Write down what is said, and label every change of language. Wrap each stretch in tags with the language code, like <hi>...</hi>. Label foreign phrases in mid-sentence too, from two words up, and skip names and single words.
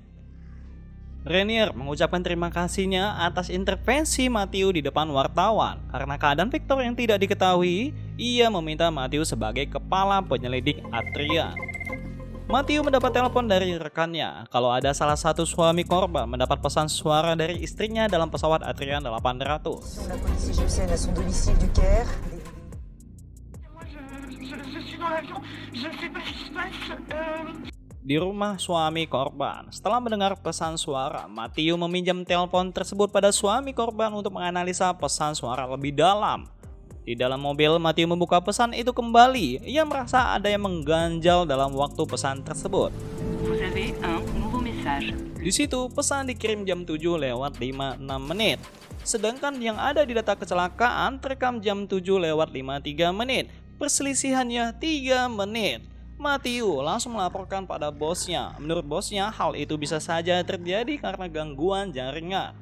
<id>Renier mengucapkan terima kasihnya atas intervensi Matthew di depan wartawan. Karena keadaan Victor yang tidak diketahui, ia meminta Matthew sebagai kepala penyelidik Adrian. Matthew mendapat telepon dari rekannya kalau ada salah satu suami korban mendapat pesan suara dari istrinya dalam pesawat Adrian 800.</id> <fr>La police égyptienne à son domicile du Caire. Je suis dans l'avion, je ne sais pas ce qui se passe.</fr> <id>Di rumah suami korban, setelah mendengar pesan suara, Matthew meminjam telepon tersebut pada suami korban untuk menganalisa pesan suara lebih dalam. Di dalam mobil, Matthew membuka pesan itu kembali. Ia merasa ada yang mengganjal dalam waktu pesan tersebut.</id> <fr>Vous avez un nouveau message.</fr> <id>Di situ, pesan dikirim jam 7:56 menit. Sedangkan yang ada di data kecelakaan terekam jam 7:53 menit. Perselisihannya 3 menit. Matthew langsung melaporkan pada bosnya. Menurut bosnya, hal itu bisa saja terjadi karena gangguan jaringan.</id>